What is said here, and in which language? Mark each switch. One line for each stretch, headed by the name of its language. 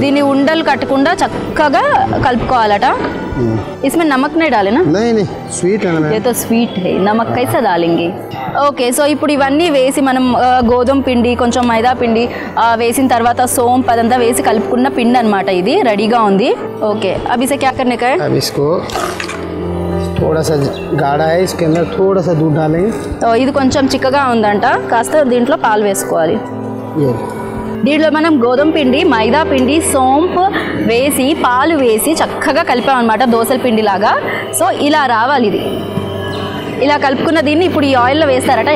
Telugu: దీన్ని ఉండలు కట్టకుండా చక్కగా కలుపుకోవాలట।
Hindi: इसमें नमक नहीं डाले ना? नहीं, स्वीट है ना। ये तो स्वीट है, नमक कैसे डालेंगे?
Telugu: ఓకే, సో ఇప్పుడు ఇవన్నీ వేసి మనం గోధుమ పిండి, కొంచెం మైదా పిండి వేసిన తర్వాత సోంపు అదంతా వేసి కలుపుకున్న పిండి అనమాట, ఇది రెడీగా ఉంది। ఓకే,
Hindi: अब इसे क्या करने का है? अब इसको थोड़ा सा गाढ़ा है, इसके अंदर थोड़ा सा दूध डालेंगे।
Telugu: ఇది కొంచెం చిక్కగా ఉందంట, కాస్త దీంట్లో పాలు వేసుకోవాలి.
Hindi: ये
Telugu: దీంట్లో మనం గోధుమ పిండి, మైదా పిండి, సోంపు వేసి పాలు వేసి చక్కగా కలిపామన్నమాట, దోసల పిండి లాగా. సో ఇలా రావాలి ఇది. ఇలా కలుపుకున్న దీన్ని ఇప్పుడు ఈ ఆయిల్లో వేస్తారట.